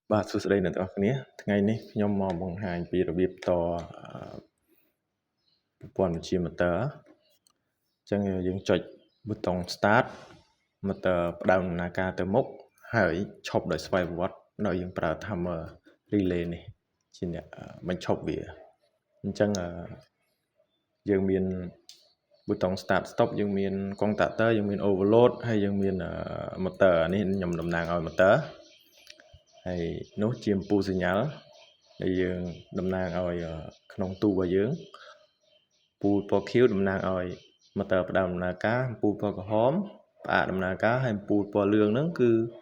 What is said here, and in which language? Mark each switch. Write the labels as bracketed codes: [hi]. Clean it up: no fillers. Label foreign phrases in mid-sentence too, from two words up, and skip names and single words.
[km] បាទសួស្តីអ្នកទាំងអស់គ្នាថ្ងៃនេះខ្ញុំមកបង្ហាញពីរបៀបតប្រព័ន្ធបញ្ជា motor អញ្ចឹងយើងចុចប៊ូតុង start motor ផ្ដើមដំណើរការ ទៅមុខហើយឈប់ដោយស្វ័យប្រវត្តិដោយយើងប្រើ [en] timer relay [km] នេះជាអ្នកបញ្ឈប់វាអ ញ្ចឹងយើងមានប៊ូតុង [en] start stop [km] យើងមានកុងតាក់ទ័រយើងមាន overload ហើយយើងមាន motor នេះខ្ញុំតំណាងឲ្យ motor ហើយនោះជាអំពូលសញ្ញាដែលយើងតំណាងឲ្យក្នុងទូរបស់យើងពូលពណ៌ខៀវតំណាងឲ្យ motor ផ្ដើមដំណើរការអំពូលពណ៌ក្រហមផ្អាកដំណើរការហើយអំពូលពណ៌លឿងហ្នឹងគឺ